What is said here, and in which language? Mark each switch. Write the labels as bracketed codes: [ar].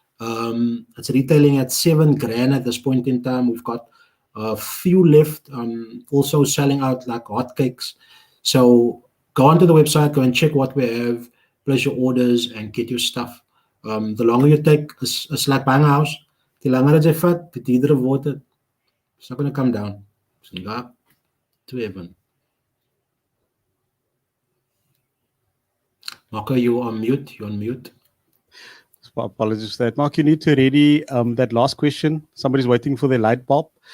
[en] It's retailing at $7,000 at this point in time. We've got a few left, also selling out like hotcakes. So go onto the website, go and check what we have, place your orders, and get your stuff. The longer you take, it's like buying a house. [af] Die langer as jy vat, die duurder word dit. [en] It's not going to come down. So yeah, to heaven. Marco, you're on mute. You're on mute. Apologies for that. Mark, you need to ready that last question. Somebody's waiting for their light bulb.